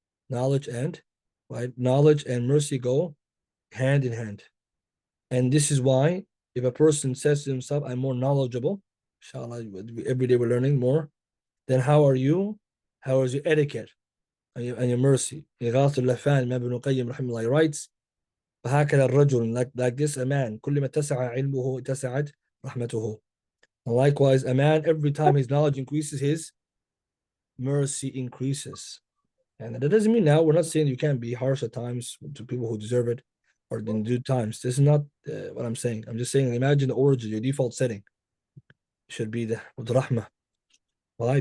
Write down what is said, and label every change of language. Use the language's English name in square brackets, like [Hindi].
[English] Knowledge and mercy go hand in hand. And this is why if a person says to himself, I'm more knowledgeable, Inshallah, every day we're learning more. Then how are you? How is your etiquette and your mercy? إغاثة اللفان Imam Ibn Qayyim rahimahullah writes, [Arabic] فهكذا الرجل, [English] like this a man, [Arabic] كل ما اتسع علمه اتسعت رحمته. [English] And likewise, a man, every time his knowledge increases, his mercy increases. And that doesn't mean now we're not saying you can't be harsh at times to people who deserve it or in due times. This is not what I'm saying. I'm just saying, imagine the origin, your default setting should be the with rahmah. Why?